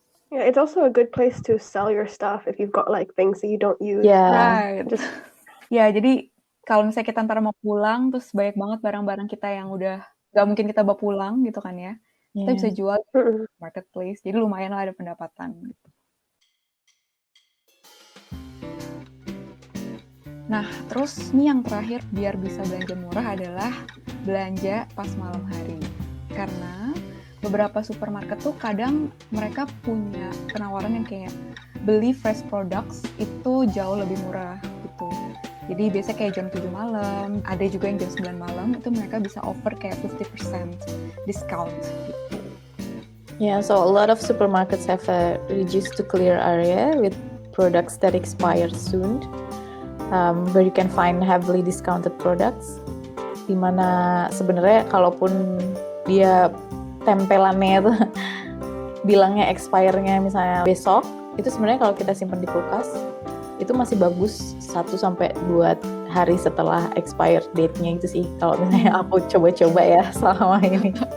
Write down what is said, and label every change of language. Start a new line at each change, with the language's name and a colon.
English: Yeah, it's also a good place to sell your stuff if you've got like things that you don't use. Right.
Indonesian: Ya, jadi kalau misalnya kita ntar mau pulang, terus banyak banget barang-barang kita yang udah gak mungkin kita bawa pulang gitu kan ya. Kita bisa jual di Marketplace, jadi lumayan lah ada pendapatan gitu. Nah, terus nih yang terakhir biar bisa belanja murah adalah belanja pas malam hari. Karena beberapa supermarket tuh kadang mereka punya penawaran yang kayak beli
English: fresh products
Indonesian: itu jauh lebih murah gitu. Jadi biasanya kayak jam 7 malam, ada juga yang jam 9 malam, itu mereka bisa offer kayak
English: 50% discount
Indonesian: gitu.
English: Yeah, so a lot of supermarkets have a reduced to clear area with products that expire soon, where you can find heavily discounted products.
Indonesian: Dimana sebenarnya kalaupun dia tempelannya itu bilangnya expire-nya misalnya besok, itu sebenarnya kalau kita simpan di kulkas itu masih bagus 1-2 hari setelah expire date-nya itu sih, kalau misalnya aku coba-coba ya selama ini.